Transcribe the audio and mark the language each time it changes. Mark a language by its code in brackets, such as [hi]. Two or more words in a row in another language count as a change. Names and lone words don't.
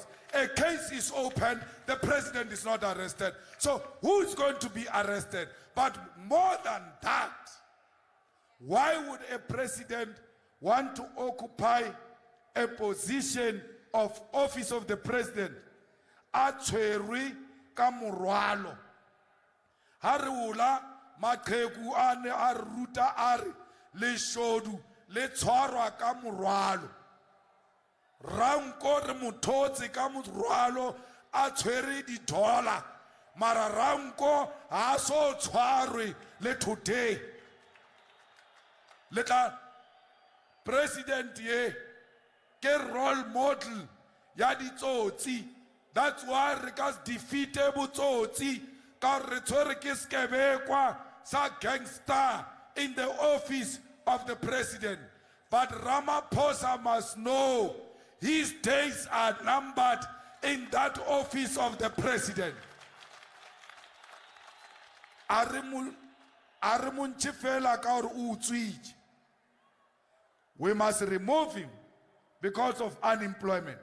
[en] A case is open, the president is not arrested. So who's going to be arrested? But more than that, why would a president want to occupy a position of office of the president? [st] A tshwerwe ka morwalo. Ha re ola maqheku a ne a ruta a re leshodu le tshwarwa ka morwalo. Ranko re mothotse ka morwalo a tshwere di-dollar, mara Ranko ha so tshwarwe le today. Le tla president ye ke [en] role model [st] ya ditsotsi. [en] That's why [st] re ka defeate botsotsi ka re tshwere ke 𝐒𝐻𝐤𝐿 sa gangster [en] in the office of the president. But Ramaphosa must know his days are numbered in that office of the president. We must remove him because of unemployment.